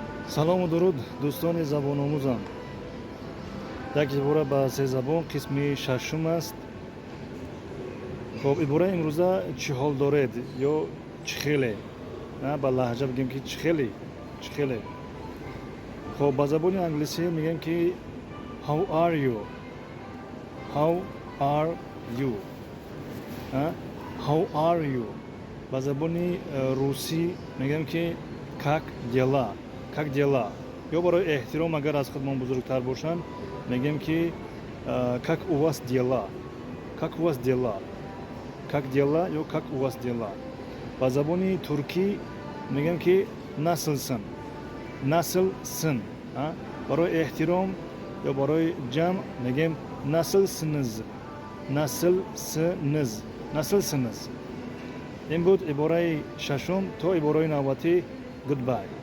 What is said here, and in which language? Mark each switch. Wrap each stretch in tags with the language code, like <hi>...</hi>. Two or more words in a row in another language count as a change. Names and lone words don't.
<tg>салому дуруд дӯстони забономӯзам. Як ибора ба сезабон қисми шашум аст. Хоб ибораи имрӯза чӣ ҳол доред ё чӣ хеле? Ба лаҳҷа бигем ки чӣ хеле. Хоб ба забони англисӣ мегем ки</tg> <en>how are you? How are you? How are you?</en> <tg>Ба забони русӣ мегем ки</tg> <ru>как дела? Как дела?</ru> <tg>Ё барои эҳтиром агар аз худмон бузургтар бошанд мегем ки</tg> <ru>как у вас дела? Как у вас дела? Как дела ё как у вас дела?</ru> <tg>Ба забони туркӣ мегем ки наслсин. Наслсин. Барои эҳтиром ё барои ҷамъ мегем наслсиниз.</tg> <tr>Nasılsınız. Nasılsınız.</tr> <tg>Ин буд ибораи шашум. То ибораи навбатӣ. Goodbye.</tg>